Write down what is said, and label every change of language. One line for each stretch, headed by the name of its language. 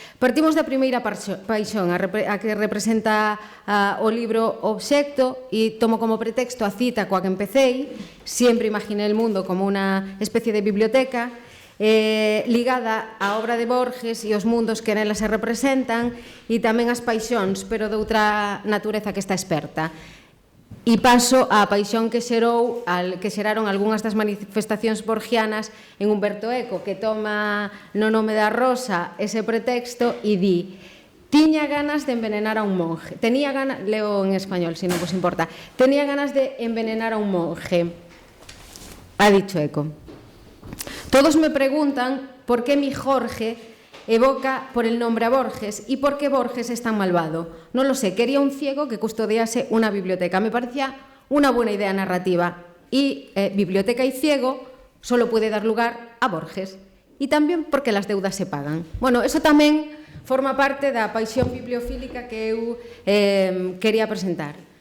Galician: Partimos da primeira paixón, a que representa o libro obxecto, e tomo como pretexto a cita coa que empecéi:
Spanish: «Siempre imaginé el mundo como
Galician: unha especie de biblioteca», ligada á obra de Borges e os mundos que nela se representan, e tamén as paixóns, pero de outra natureza que está experta. E paso á paixón que xeraron algunhas das manifestacións borgianas en Humberto Eco, que toma no Nome da Rosa ese pretexto e di: «Tiña ganas de envenenar a un monje». Leo en español, se non vos importa.
Spanish: «Tenía ganas de envenenar a un monje», ha dicho Eco. Todos me preguntan por qué mi Jorge evoca por el nombre a Borges y por qué Borges es tan malvado. No lo sé, quería un ciego que custodiase una biblioteca. Me parecía una buena idea narrativa. Y biblioteca y ciego solo puede dar lugar a Borges. Y también porque las deudas se pagan.
Galician: Bueno, eso tamén forma parte da paixón bibliofílica que eu quería presentar.